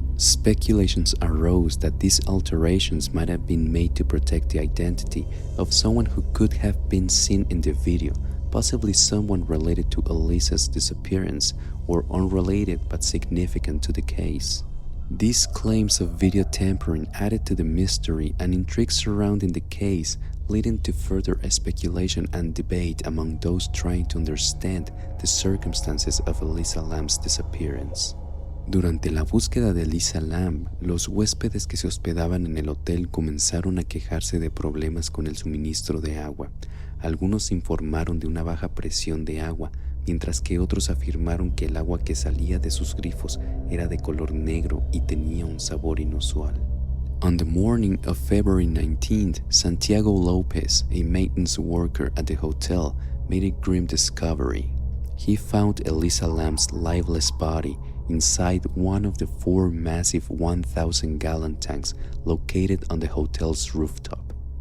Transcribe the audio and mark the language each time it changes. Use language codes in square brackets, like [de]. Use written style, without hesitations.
[en] Speculations arose that these alterations might have been made to protect the identity of someone who could have been seen in the video, possibly someone related to Elisa's disappearance or unrelated but significant to the case. These claims of video tampering added to the mystery and intrigue surrounding the case, leading to further speculation and debate among those trying to understand the circumstances of Elisa Lam's disappearance. [es] Durante la búsqueda de Elisa Lam, los huéspedes que se hospedaban en el hotel comenzaron a quejarse de problemas con el suministro de agua. Algunos informaron de una baja presión de agua, mientras que otros afirmaron que el agua que salía de sus grifos era de color negro y tenía un sabor inusual. [en] On the morning of February 19th, Santiago Lopez, a maintenance worker at the hotel, made a grim discovery. He found Elisa Lam's lifeless body inside one of the 4 massive 1,000-gallon tanks located on the hotel's rooftop.